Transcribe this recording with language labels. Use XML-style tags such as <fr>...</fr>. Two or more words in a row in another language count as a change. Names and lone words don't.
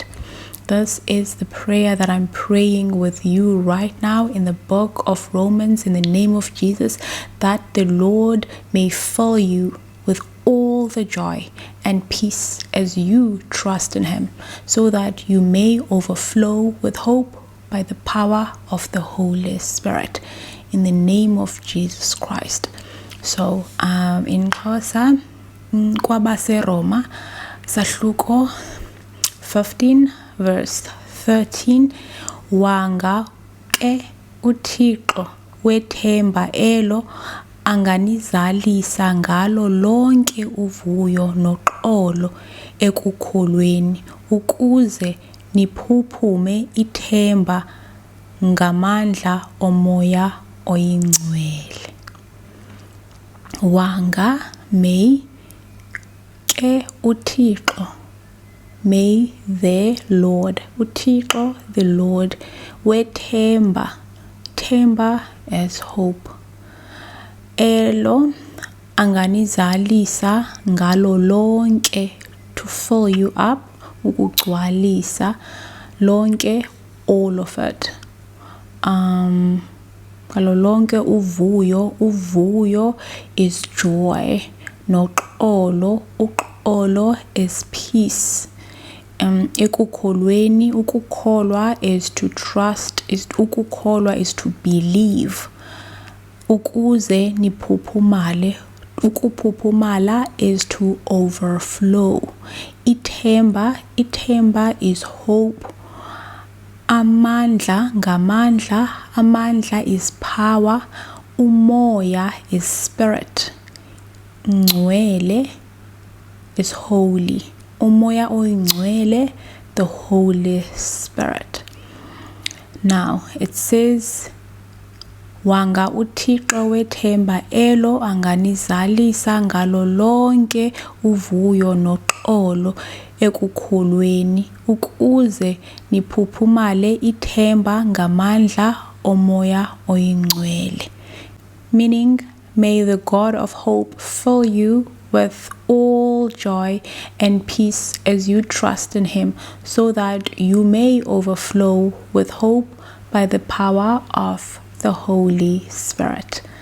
<en>This is the prayer that I'm praying with you right now in the book of Romans, in the name of Jesus, that the Lord may fill you with all the joy and peace as you trust in him, so that you may overflow with hope by the power of the Holy Spirit, in the name of Jesus Christ. So in Xhosa,</en> <xh>kwabase Roma sahluko 15 verse 13, wanga ke uThixo wethemba elo anganizalisa ngalo lonke uvuyo noxolo ekukholweni, ukuze niphuphume ithemba ngamandla omoya oyingcwele. Wanga, may ke uThixo,</xh> <en>may the Lord, uThixo the Lord,</en> <xh>wethemba, themba</xh> <en>as hope,</en> <xh>elo anganizalisa ngalo lonke,</xh> <en>to fill you up,</en> <xh>ukugcwalisa lonke,</xh> <en>all of it.</en> <xh>ngalo lonke uvuyo. Uvuyo</xh> <en>is joy.</en> <xh>Noxolo, uxolo</xh> <en>is peace.</en> <xh>Ekukholweni, ukukholwa</xh> <en>is to trust, ukukholwa is to believe.</en> <xh>Ukuze niphuphumale, ukuphuphumala</xh> <en>is to overflow. Ithemba is hope.</en> <xh>Amandla, ngamandla, amandla</xh> <en>is power. Umoya is spirit. Ngcwele is holy.</en> <xh>Umoya oyingcwele,</xh> <en>the Holy Spirit. Now it says,</en> <xh>wanga uThixo wethemba elo anganizalisa ngalo lonke uvuyo noxolo ekukholweni, ukuze niphuphumale ithemba ngamandla omoya oyingcwele.</xh> <en>Meaning, may the God of hope fill you with all joy and peace as you trust in Him, so that you may overflow with hope by the power of the Holy Spirit.</en>